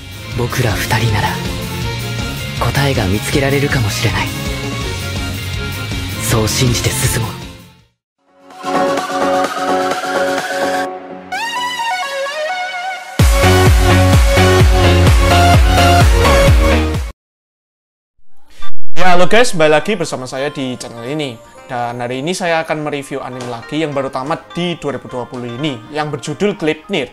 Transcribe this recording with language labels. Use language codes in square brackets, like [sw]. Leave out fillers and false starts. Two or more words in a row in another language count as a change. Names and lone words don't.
[ja] 僕ら二人なら答えが見つけられるかもしれない。そう信じて進もう。 [id] Ya halo guys, kembali lagi bersama saya di channel ini. Dan hari ini saya akan mereview anime lagi yang baru tamat di 2020 ini, yang berjudul Gleipnir.